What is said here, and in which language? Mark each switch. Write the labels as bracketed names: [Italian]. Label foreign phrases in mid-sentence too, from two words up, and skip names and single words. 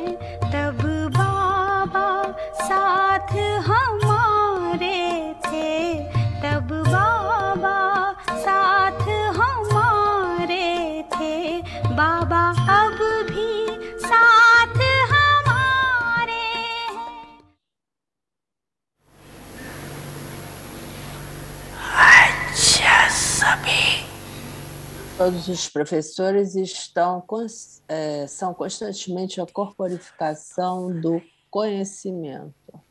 [Hindi] तब बाबा साथ हमारे थे, तब बाबा साथ हमारे थे। बाबा अब भी साथ हमारे हैं। [Portuguese] Todos os professores são constantemente a corporificação do conhecimento.